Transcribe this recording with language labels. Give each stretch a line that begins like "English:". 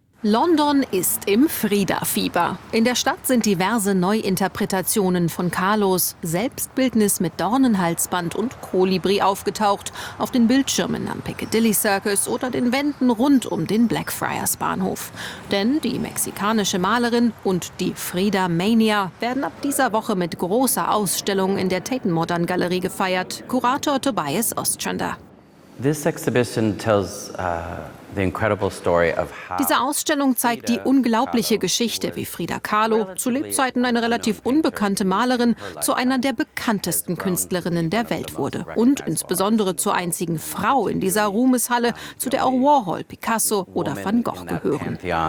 German: London ist im Frida-Fieber. In der Stadt sind diverse Neuinterpretationen von Kahlos Selbstbildnis mit Dornenhalsband und Kolibri aufgetaucht, auf den Bildschirmen am Piccadilly Circus oder den Wänden rund um den Blackfriars Bahnhof. Denn die mexikanische Malerin und die Frida-Mania werden ab dieser Woche mit großer Ausstellung in der Tate Modern Galerie gefeiert. Kurator Tobias Ostrander.
English: This exhibition tells the incredible story of
German: how diese Ausstellung zeigt die unglaubliche Geschichte, wie Frida Kahlo, zu Lebzeiten eine relativ unbekannte Malerin, zu einer der bekanntesten Künstlerinnen der Welt wurde. Und insbesondere zur einzigen Frau in dieser Ruhmeshalle, zu der auch Warhol, Picasso oder Van Gogh gehören.